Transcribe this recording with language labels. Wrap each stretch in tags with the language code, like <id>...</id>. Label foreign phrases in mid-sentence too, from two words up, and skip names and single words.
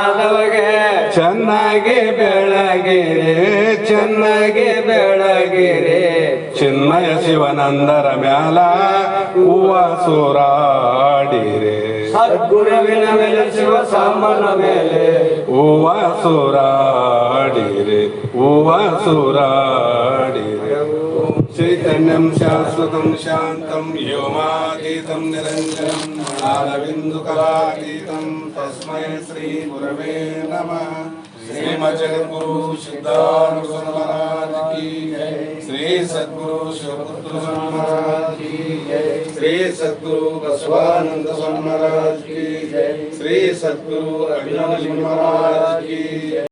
<kn>ಚಂದ ಚೆನ್ನಾಗಿ ಬೆಳಗಿರೆ ಚೆನ್ನಾಗಿ ಬೆಳಗಿರೆ ಚಿನ್ಮಯ ಶಿವನಂದರ ಮ್ಯಾಲ ಹೂವ ಸೂರಾಡಿರೆ ಸದ್ಗುರುವಿನ ಮೇಲೆ ಶಿವ ಸಾಂಬನ ಮೇಲೆ ಹೂವ ಸೂರಾಡಿರೆ ಹೂವ ಸೂರಾಡಿರೆ</kn> <sa>ಚೈತನ್ಯಂ ಶಾಶ್ವತಂ ಶಾಂತಂ ವ್ಯೋಮಾತೀತಂ ನಿರಂಜನಂ ಜ್ಞಾನಬಿಂದುಕಲಾತೀತಂ ತಸ್ಮೈ ಶ್ರೀ ಗುರವೇ ನಮಃ ಶ್ರೀಮದ್ ಜಗದ್ಗುರು ಸಿದ್ಧಾರೂಢ</sa> <hi>महाराज की जय</hi> <sa>ಶ್ರೀ ಸದ್ಗುರು ಶಿವಪುತ್ರ</sa> <hi>महाराज की जय</hi> <sa>ಶ್ರೀ ಸದ್ಗುರು ಬಸವಾನಂದ</sa> <hi>महाराज की जय</hi> <sa>ಶ್ರೀ ಸದ್ಗುರು ಅಭಿನವ</sa> <hi>महाराज की जय.</hi>